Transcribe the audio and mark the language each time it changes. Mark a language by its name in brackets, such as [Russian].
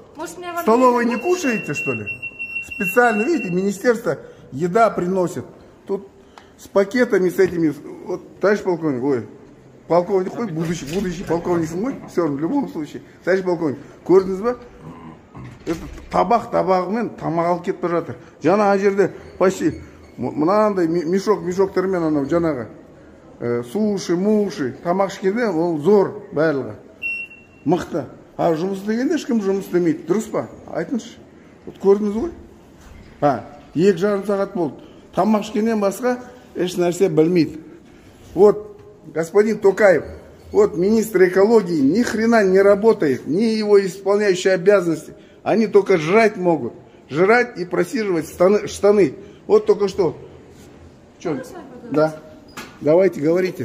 [Russian] Может, мне В столовой не кушаете, что ли? Специально, видите, министерство еда приносит. Тут с пакетами, с этими, вот, товарищ полковник, ой, полковник, ой, будущий полковник мой, все равно, в любом случае, товарищ полковник, [Kazakh] көрдіңіз ба? Это табағымен тамақ алып кетіп бара жатыр. Жаңа жерде почти мынандай мешоктармен анау жаңағы суши, муши, тамақ ішкенде ол зор барлығы. Мықты. А жұмыс дегенде ешкім жұмыс істемейді. Дұрыс па? Айтыңызшы. Вот көрдіңіз ғой? 2,5 сағат болды. Тамақ ішкеннен басқа еш нәрсе білмейді. [Russian] Вот, господин Токаев, вот министр экологии ни хрена не работает, ни его исполняющие обязанности. Они только жрать могут. Жрать и просиживать штаны. Вот только что. Что? Да. Давайте, говорите.